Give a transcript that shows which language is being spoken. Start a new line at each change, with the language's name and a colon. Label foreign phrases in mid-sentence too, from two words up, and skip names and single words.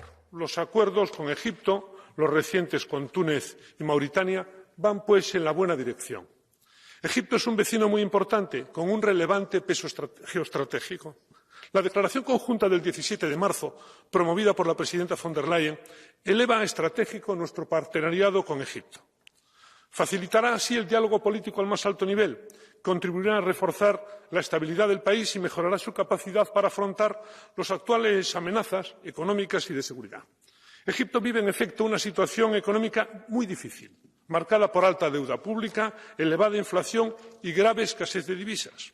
Spanish: Los acuerdos con Egipto, los recientes con Túnez y Mauritania, van pues en la buena dirección. Egipto es un vecino muy importante, con un relevante peso geoestratégico. La declaración conjunta del 17 de marzo, promovida por la presidenta von der Leyen, eleva a estratégico nuestro partenariado con Egipto. Facilitará así el diálogo político al más alto nivel, contribuirá a reforzar la estabilidad del país y mejorará su capacidad para afrontar las actuales amenazas económicas y de seguridad. Egipto vive, en efecto, una situación económica muy difícil, marcada por alta deuda pública, elevada inflación y grave escasez de divisas.